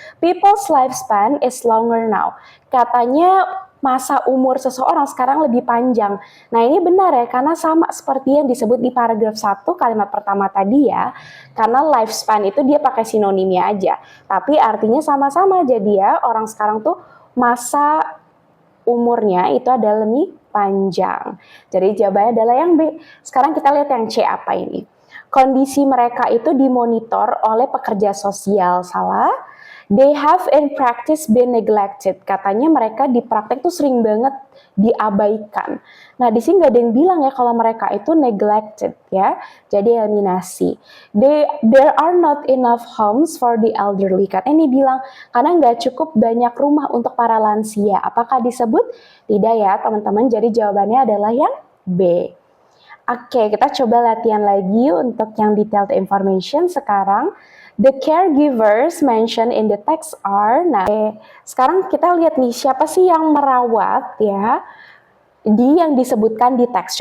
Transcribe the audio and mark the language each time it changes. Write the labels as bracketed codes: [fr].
[en] People's lifespan is longer now. [id] Katanya masa umur seseorang sekarang lebih panjang. Nah ini benar ya, karena sama seperti yang disebut di paragraf 1 kalimat pertama tadi ya. Karena lifespan itu dia pakai sinonimnya aja. Tapi artinya sama-sama, jadi ya orang sekarang tuh masa umurnya itu adalah lebih panjang. Jadi jawabannya adalah yang B. Sekarang kita lihat yang C apa ini. Kondisi mereka itu dimonitor oleh pekerja sosial. Salah. [en] They have in practice been neglected. [id] Katanya mereka di praktek tuh sering banget diabaikan. Nah, di sini nggak ada yang bilang ya kalau mereka itu neglected ya. Jadi eliminasi. [en] There are not enough homes for the elderly. [id] Katanya ini bilang karena nggak cukup banyak rumah untuk para lansia. Apakah disebut? Tidak ya teman-teman. Jadi jawabannya adalah yang B. Oke, kita coba latihan lagi untuk yang detailed information sekarang. [en] The caregivers mentioned in the text are, [id] nah, sekarang kita lihat nih siapa sih yang merawat ya yang disebutkan di teks.